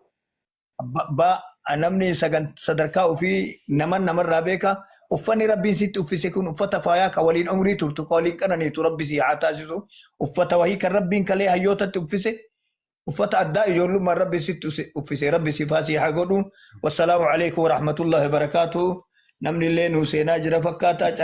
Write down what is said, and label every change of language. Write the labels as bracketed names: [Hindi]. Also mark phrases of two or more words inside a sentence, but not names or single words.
[Oromo] Namni sadarkaa ofii namarraa beeka uffanni Rabbiin sitti uffise kun uffata faayaa kan waliin umrii turtu kan waliin qananiitu Rabbi si haa taasisu uffata wahii kan Rabbiin kalee hayyootatti uffise uffata addaa ijoollummaan Rabbi sitti uffise Rabbi si faasii haa godhu. [Arabic] والسلام عليكم ورحمة الله وبركاته. [Oromo] Namni illee nuu seenaa jira fakkaataa.